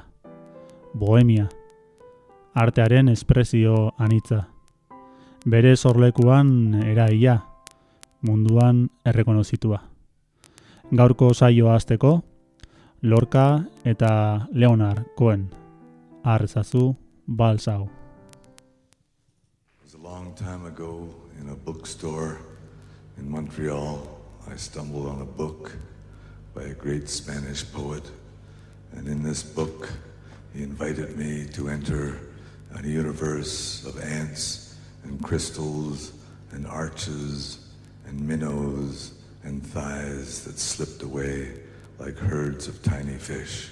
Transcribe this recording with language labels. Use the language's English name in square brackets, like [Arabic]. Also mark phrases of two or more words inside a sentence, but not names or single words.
[Basque] Bohemia, artearen espresio anitza. Bere sorlekuan eraia, munduan errekonozitua. Gaurko saioa hasteko, Lorca eta Leonard Cohen. Har ezazu, balsau. [English] It was a long time ago in a bookstore in Montreal. I stumbled on a book by a great Spanish poet, and in this book he invited me to enter a universe of ants and crystals and arches and minnows and thighs that slipped away like herds of tiny fish.